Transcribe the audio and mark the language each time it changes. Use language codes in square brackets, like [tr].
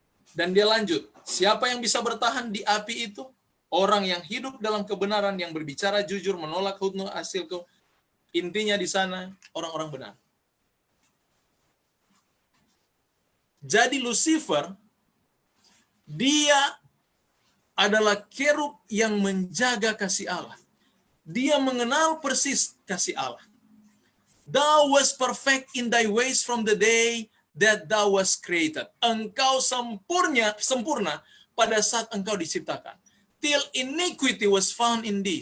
[id] Dan dia lanjut, siapa yang bisa bertahan di api itu? Orang yang hidup dalam kebenaran, yang berbicara jujur, menolak hutnu hasilku. Intinya di sana, orang-orang benar. Jadi Lucifer, dia adalah kerub yang menjaga kasih Allah. Dia mengenal persis kasih Allah. [en] Thou was perfect in thy ways from the day that thou was created. [id] Engkau sempurna pada saat engkau diciptakan. [en] Till iniquity was found in thee.